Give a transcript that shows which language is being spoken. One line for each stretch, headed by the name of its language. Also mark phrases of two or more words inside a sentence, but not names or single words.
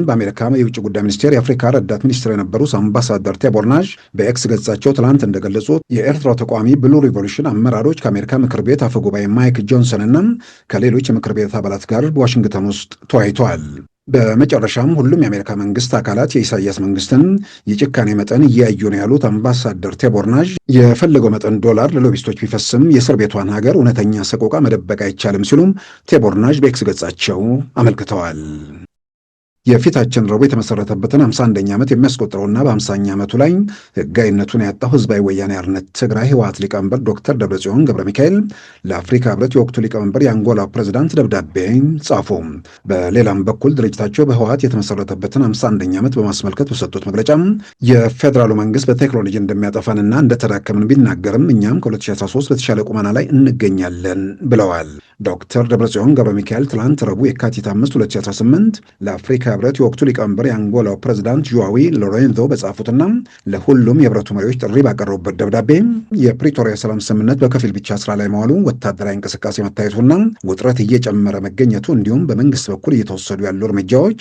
Amharic: በአሜሪካ የውጭ ጉዳይ ሚኒስቴር የአፍሪካ ረዳት ሚኒስትር የነበሩት አምባሳደር ቴቦር ናዥ በኤክስ ገጻቸው ትላንት እንደገለጹት የኤርትራው ተቃዋሚ ብሉ ሪቮሉሽን አመራሮች ከአሜሪካ ምክር ቤት አፈ ጉባኤ ማይክ ጆንሰን እና ከሌሎች የምክር ቤት አባላት ጋር በዋሽንግተን ውስጥ ተወያይተዋል። በመጨረሻም ሁሉም የአሜሪካ መንግስት አካላት የኢሳያስ መንግስትን የጭካኔ መጠን እያዩ ነው ያሉት አምባሳደር ቴቦር ናዥ የፈለገው መጠን ዶላር ለሎቢስቶች ቢፈስም የእስር ቤቷን ሀገር እውነተኛ ሰቆቃ መደበቅ አይቻልም ሲሉም ቴቦር ናዥ በኤክስ ገጻቸው አመልክተዋል። የፊታችን ረቡዕ የተመሰረተበትን 51ኛ ዓመት የሚያስቆጥረውና በ50ኛ ዓመቱ ላይ ህጋዊነቱን ያጣው ህዝባዊ ወያኔ ሓርነት ትግራይ ህወሓት ሊቀመንበር ዶክተር ደብረጽዮን ገብረ ሚካኤል ለአፍሪካ ህብረት የወቅቱ ሊቀመንበር የአንጎላ ፕሬዝዳንት ደብዳቤ ጻፉ። በሌላም በኩል ድርጅታቸው በህወሓት የተመሰረተበትን 51ኛ ዓመት በማስመልከት በሰጡት መግለጫ የፌዴራሉ መንግስት በቴክኖሎጂ እንደሚያጠፋንና እንደተዳከምን ቢናገርም እኛም ከ2013 በተሻለ ቁመና ላይ እንገኛለን ብለዋል። ዶክተር ደብረጽዮን ገብረ ሚካኤል ትላንት ረቡዕ የካቲት 5 2018 ለአፍሪካ ህብረት የወቅቱ ሊቀመንበር የአንጎላው ፕሬዝዳንት ዡዋዊ ሎሬንዞ በጻፉትና ለሁሉም የህብረቱ መሪዎች ጥሪ ባቀረቡበት ደብዳቤ የፕሪቶሪያ ሰላም ስምምነት በከፊል ብቻ ስራ ላይ መዋሉ፣ ወታደራዊ እንቅስቃሴ መታየቱና ውጥረት እየጨመረ መገኘቱ እንዲሁም በመንግስት በኩል እየተወሰዱ ያሉ እርምጃዎች